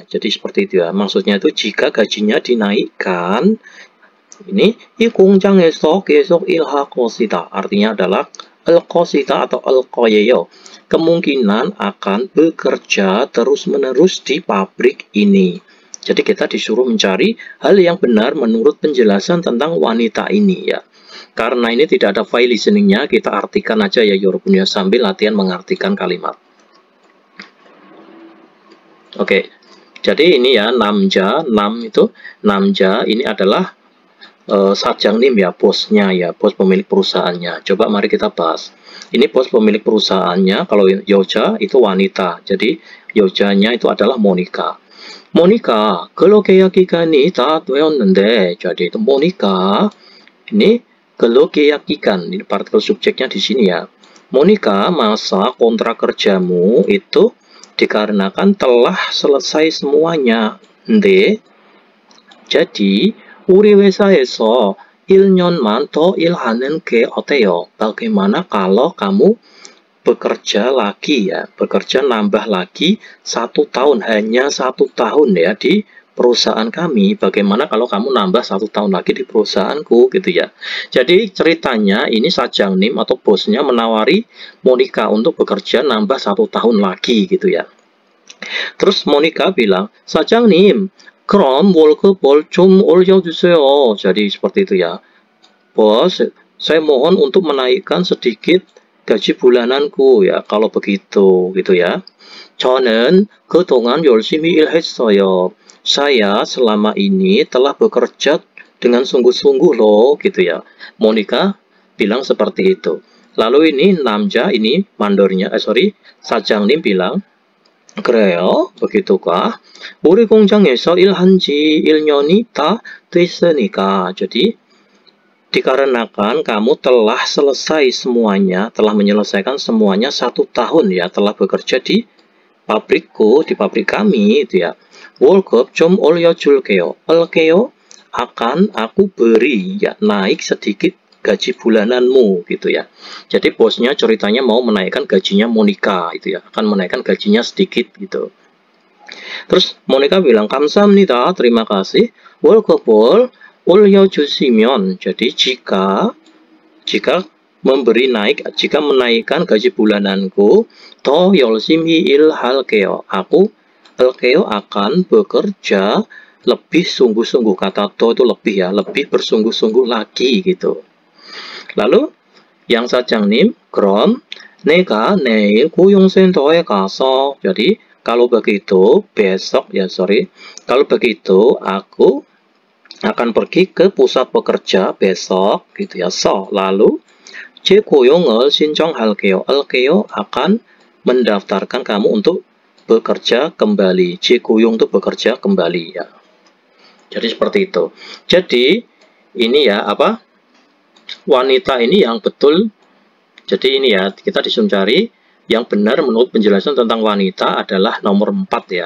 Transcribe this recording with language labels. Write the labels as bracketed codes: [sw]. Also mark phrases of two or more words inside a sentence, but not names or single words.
[id] Jadi seperti itu ya. Maksudnya itu jika gajinya dinaikkan, ini [ko] 이 공장에서 계속 일할 것이다. [id] Artinya adalah al-qasida atau al-qayeyo, kemungkinan akan bekerja terus-menerus di pabrik ini. Jadi kita disuruh mencari hal yang benar menurut penjelasan tentang wanita ini ya. Karena ini tidak ada file listeningnya, kita artikan aja ya Yorobun ya, sambil latihan mengartikan kalimat. Oke, jadi ini ya namja, namja ini adalah sajangnim ya, bosnya ya, bos pemilik perusahaannya. Coba mari kita bahas. Ini bos pemilik perusahaannya, kalau 여자 itu wanita. Jadi 여자nya itu adalah Monica. Monica, [ko] 근로 계약 기간이 다 되었는데. [id] Jadi itu Monica. Ini [ko] 근로 계약 기간. [id] Ini partikel subjeknya di sini ya. Monica, masa kontrak kerjamu itu dikarenakan telah selesai semuanya. [ko] 근데 jadi 우리 회사에서 1년만 더 일하는 게 어때요? [id] Bagaimana kalau kamu bekerja lagi ya, bekerja nambah lagi 1 tahun, hanya 1 tahun ya di perusahaan kami. Bagaimana kalau kamu nambah 1 tahun lagi di perusahaanku gitu ya. Jadi ceritanya ini sajangnim atau bosnya menawari Monica untuk bekerja nambah 1 tahun lagi gitu ya. Terus Monica bilang, sajangnim, [ko] 그럼 월급을 좀 올려주세요. [id] Jadi seperti itu ya. Bos, saya mohon untuk menaikkan sedikit gaji bulananku ya. Kalau begitu gitu ya. [ko] 저는 그동안 열심히 일했어요. [id] Saya selama ini telah bekerja dengan sungguh-sungguh loh gitu ya. Monica bilang seperti itu. Lalu ini namja, ini mandornya, sajang님 bilang, [ko] 그래요? [id] begitukah? [ko] 우리 공장에서 일한 지 1년이 다 됐으니까. [id] Jadi, dikarenakan kamu telah selesai semuanya, telah menyelesaikan semuanya 1 tahun ya, telah bekerja di pabrikku, di pabrik kami itu ya. [ko] 월급 좀 올려줄게요. [id] 올게요 akan aku beri ya, naik sedikit gaji bulananmu gitu ya. Jadi bosnya ceritanya mau menaikkan gajinya Monica itu ya, akan menaikkan gajinya sedikit gitu. Terus Monica bilang 감사합니다, terima kasih. [ko] 월급을 올려주시면, [id] jadi jika menaikkan gaji bulananku, [ko] 더 열심히 일할게요. [id] Aku akan bekerja lebih sungguh-sungguh. Kata to itu lebih ya, lebih bersungguh-sungguh lagi gitu. Lalu yang [ko] sajang님, 그럼 내가 내일 고용센터에 가서, [id] jadi kalau begitu besok ya, kalau begitu aku akan pergi ke pusat pekerja besok gitu ya. [ko] Lalu 재고용을 신청할게요. [id] 할게요 akan mendaftarkan kamu untuk bekerja kembali. 재고용 itu bekerja kembali ya. Jadi seperti itu. Jadi ini ya apa? Wanita ini yang betul. Jadi ini ya, kita disuruh cari yang benar menurut penjelasan tentang wanita adalah nomor 4 ya.